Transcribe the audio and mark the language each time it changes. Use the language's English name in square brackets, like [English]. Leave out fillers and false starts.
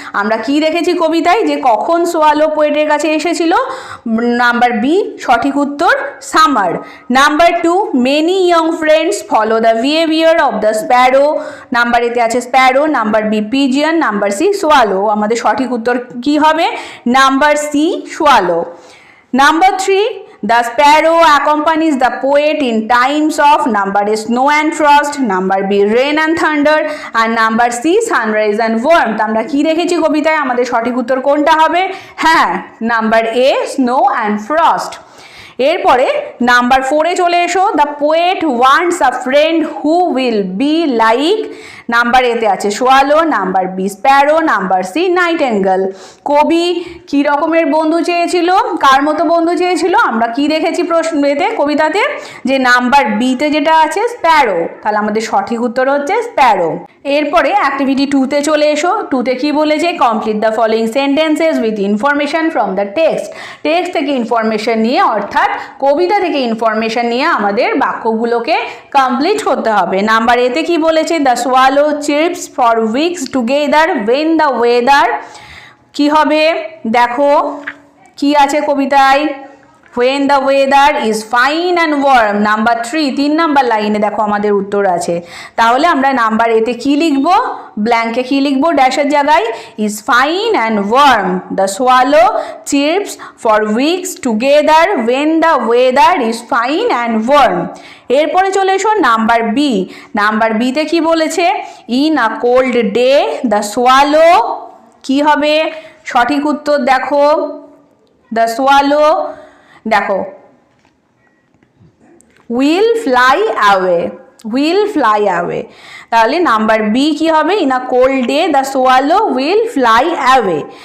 [Bangla] আমরা কি দেখেছি কবিতায় যে কখন সোয়ালো পোয়েটের কাছে এসেছিল? নাম্বার বি সঠিক উত্তর summer. [English] Number 2, many young friends follow the behaviour of the sparrow. [Bangla] Number এতে আছে Sparrow, number B pigeon, number C swallow. আমাদের সঠিক উত্তর কি হবে? Number C swallow. [English] Number 3, the sparrow accompanies the poet in times of number A snow and frost, number B rain and thunder, and number C sunrise and warmth. [Bangla] আমরা কি দেখেছি কবিতায়? আমাদের সঠিক উত্তর কোনটা হবে? হ্যাঁ, number A [English] snow and frost। [Bangla] এরপরে নাম্বার 4-এ চলে এসো। [English] The poet wants a friend who will be like. [Bangla] Number এতে আছে swallow, number B Sparrow, number C Nightingale. কবি কি রকমের বন্ধু চেয়েছিল? কার মতো বন্ধু চেয়েছিল? আমরা কি দেখেছি প্রশ্ন এতে কবিতাতে? যে নাম্বার বিতে যেটা আছে স্প্যারো, তাহলে আমাদের সঠিক উত্তর হচ্ছে স্প্যারো। এরপরে অ্যাক্টিভিটি 2-তে চলে এসো। 2-তে কি বলেছে? [English] Complete the following sentences with information from the text. [Bangla] Text থেকে ইনফরমেশন নিয়ে, অর্থাৎ কবিতা থেকে ইনফরমেশন নিয়ে আমাদের বাক্যগুলোকে কমপ্লিট করতে হবে। নাম্বার এতে কি বলেছে? [English] The swallow chirps for weeks together when the weather. [Bangla] কি হবে দেখো কি আছে কবিতায়? [English] when the weather is fine and warm। [Bangla] Number 3, 3 number লাইনে দেখো আমাদের উত্তর আছে। তাহলে আমরা নাম্বার এতে কি লিখবো? ব্ল্যাঙ্কে কি লিখবো? ড্যাশের জায়গায় [English] is fine and warm। the swallow chirps for weeks together when the weather is fine and warm। [Bangla] এরপরে চলে এসো নাম্বার বি। নাম্বার বিতে কি বলেছে? [English] in a cold day the swallow [Bangla] কি হবে? সঠিক উত্তর দেখো [English] the swallow [Bangla] দেখো [English] Will fly away, will fly away. [Bangla] তাহলে নাম্বার বি কি হবে? [English] In a cold day the swallow will fly away.